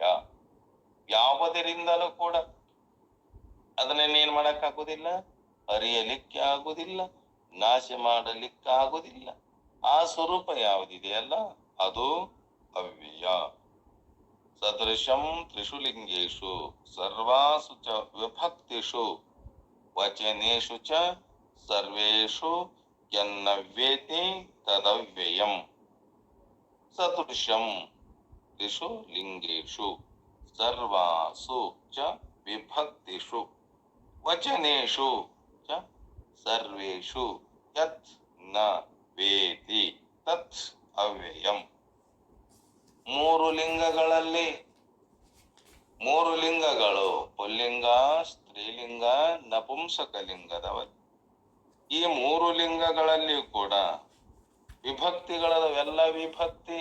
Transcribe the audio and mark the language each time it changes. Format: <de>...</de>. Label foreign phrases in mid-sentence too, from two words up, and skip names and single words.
<kn>ಯಾವುದರಿಂದಲೂ ಕೂಡ ಅದನ್ನೇನ್ ಮಾಡಕ್ಕಾಗುದಿಲ್ಲ, ಅರಿಯಲಿಕ್ಕೆ ಆಗುದಿಲ್ಲ, ನಾಶ ಮಾಡಲಿಕ್ಕಾಗುದಿಲ್ಲ. ಆ ಸ್ವರೂಪ ಯಾವುದಿದೆಯಲ್ಲ ಅದು ಅವ್ಯಯ.</kn> <sa>ಸದೃಶಂ ತ್ರಿಷು ಲಿಂಗೇಶು ಸರ್ವಾಸು ಚ ವಿಭಕ್ತಿಷು ವಚನೇಷು ಚ ಸರ್ವೇಷು ಯನ್ನವ್ಯೇತಿ ತದವ್ಯಯಂ. ಸದೃಶಂ ತ್ರಿಷು ಲಿಂಗೇಷು ಸರ್ವಾಸು ಚ ವಿಭಕ್ತಿಷು ವಚನೇಷು ಚ ಸರ್ವೇಷು ಯತ್ ನ ವೇತಿ ತತ್ ಅವ್ಯಯಂ.</sa> <kn>ಮೂರು ಲಿಂಗಗಳಲ್ಲಿ, ಮೂರು ಲಿಂಗಗಳು ಪುಲ್ಲಿಂಗ, ಸ್ತ್ರೀಲಿಂಗ, ನಪುಂಸಕ ಲಿಂಗದವರು. ಈ ಮೂರು ಲಿಂಗಗಳಲ್ಲಿ ಕೂಡ ವಿಭಕ್ತಿಗಳವೆಲ್ಲ ವಿಭಕ್ತಿ.</kn>